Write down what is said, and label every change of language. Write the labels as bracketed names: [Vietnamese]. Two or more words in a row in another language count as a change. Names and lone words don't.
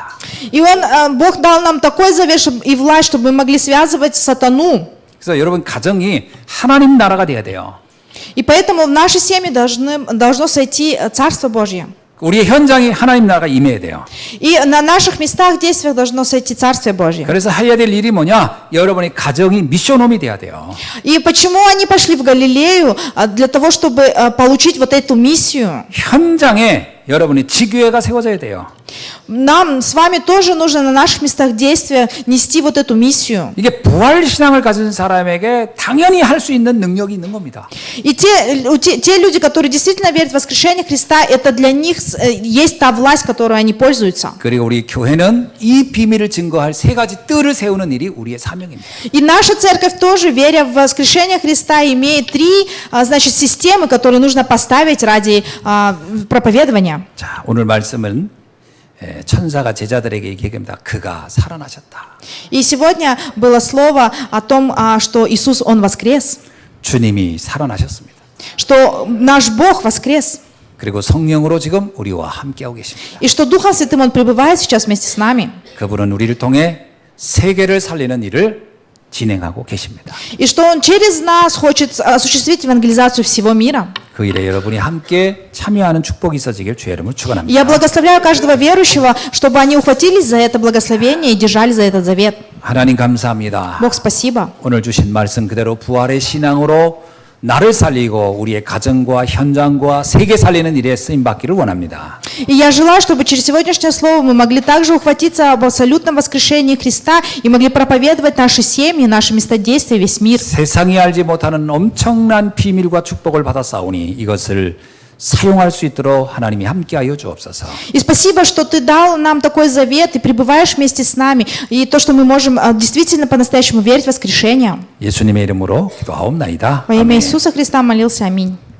[Russian] И Бог дал нам такой завет и власть, чтобы мы могли связывать сатану. [Korean] 그래서 여러분 가정이 하나님 나라가 돼야 돼요. [Russian] И поэтому в нашей семье должно сойти Царство Божье. [Korean] 우리의 현장이 하나님 나라가 임해야 돼요. [Russian] И на наших местах, действиях должно сойти Царствие Божье. [Korean] 그래서 해야 될 일이 뭐냐? 여러분의 가정이 미션홈이 돼야 돼요. [Russian] И почему они пошли в Галилею? Для того, чтобы получить вот эту миссию. [Korean] 현장에 여러분의 지교회가 세워져야 돼요. [Russian] Нам с вами тоже нужно на наших местах действия нести вот эту миссию. [Korean] 이게 부활 신앙을 가진 사람에게 당연히 할 수 있는 능력이 있는 겁니다. [Russian] И те люди, которые действительно верят в воскрешение Христа, это для них есть та власть, которой они пользуются. [Korean] 그리고 우리 교회는 이 비밀을 증거할 세 가지 뜰을 세우는 일이 우리의 사명입니다. [Russian] И наша церковь тоже, веря в воскрешение Христа, имеет три, значит, системы, которые нужно поставить ради проповедования. [Korean] 자, 오늘 말씀은 천사가 제자들에게 얘기합니다. 그가 살아나셨다. [Russian] И сегодня было слово о том, что Иисус, Он воскрес, [Korean] 주님이 살아나셨습니다. [Russian] что наш Бог воскрес, [Korean] 그리고 성령으로 지금 우리와 함께하고 계십니다. [Russian] и что Духом Святым Он пребывает сейчас вместе с нами, [Korean] 그분은 우리를 통해 세계를 살리는 일을 진행하고 계십니다. [Russian] и что Он через нас хочет осуществить евангелизацию всего мира. [Korean] 그 일에 여러분이 함께 참여하는 축복이 있어지길 주의 이름으로 [Russian] Я [Korean] 축원합니다. [Russian] благословляю каждого верующего, чтобы они ухватились за это благословение и держали за этот завет. [Korean] 하나님 감사합니다. [Russian] Бог, спасибо. [Korean] 오늘 주신 말씀 그대로 부활의 신앙으로 나를 살리고 우리의 가정과 현장과 세계 살리는 일에 쓰임 받기를 원합니다. [Russian] И я желаю, чтобы через сегодняшнее слово мы могли также ухватиться об абсолютном воскрешении Христа и могли проповедовать наши семьи, наши места действия, весь мир. [Korean] 세상이 알지 못하는 엄청난 비밀과 축복을 받았사오니 이것을 사용할 수 있도록 하나님이 함께하여 주옵소서. [Russian] И спасибо, что Ты дал нам такой завет и пребываешь вместе с нами. И то, что мы можем действительно по-настоящему верить в воскрешение. [Korean] 예수님의 이름으로 기도하옵나이다. [Russian] Во имя Иисуса Христа молился. Аминь.